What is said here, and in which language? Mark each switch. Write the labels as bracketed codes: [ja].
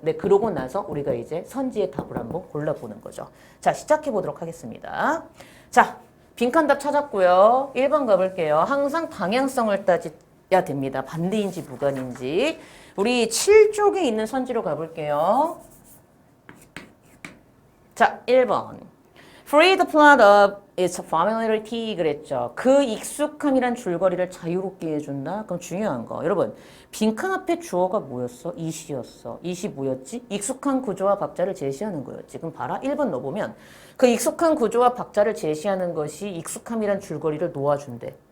[ko] 네, 그러고 나서 우리가 이제 선지의 답을 한번 골라보는 거죠. 자, 시작해 보도록 하겠습니다. 자, 빈칸답 찾았고요. 1번 가볼게요. 항상 방향성을 따져야 됩니다. 반대인지 무관인지. 우리 7쪽에 있는 선지로 가볼게요. 자, 1번. [en] Free the plot of its familiarity [ko] 그랬죠. 그 익숙함이란 줄거리를 자유롭게 해준다. 그럼 중요한 거. 여러분, 빈칸 앞에 주어가 뭐였어? 이시였어. 이시 뭐였지? 익숙한 구조와 박자를 제시하는 거였지. 그럼 봐라. 1번 넣어보면 그 익숙한 구조와 박자를 제시하는 것이 익숙함이란 줄거리를 놓아준대.